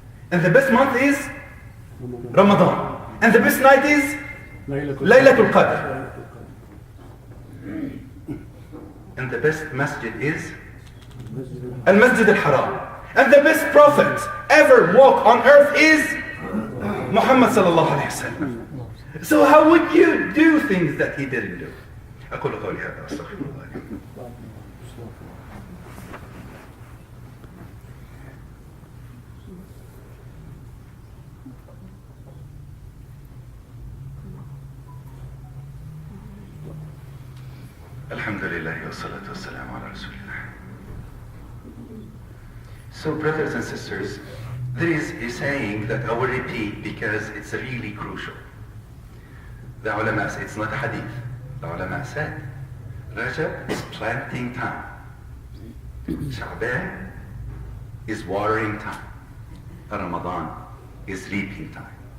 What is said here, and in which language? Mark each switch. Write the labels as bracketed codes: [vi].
[en] And the best month is Ramadan. And the best night is Laylatul Qadr. And the best masjid is Al-Masjid al-Haram. And the best prophet ever walk on earth is Muhammad sallallahu alayhi wa sallam. So how would you do things that he didn't do? [ar] أقول قولي هذا أستغفر الله لي. الحمد لله والصلاة والسلام على رسول الله. [en] So brothers and sisters, there is a saying that I will repeat because it's really crucial. The ulama said, it's not a hadith. The ulama said, Rajab is planting time. Sha'ban is watering time. Ramadan is reaping time.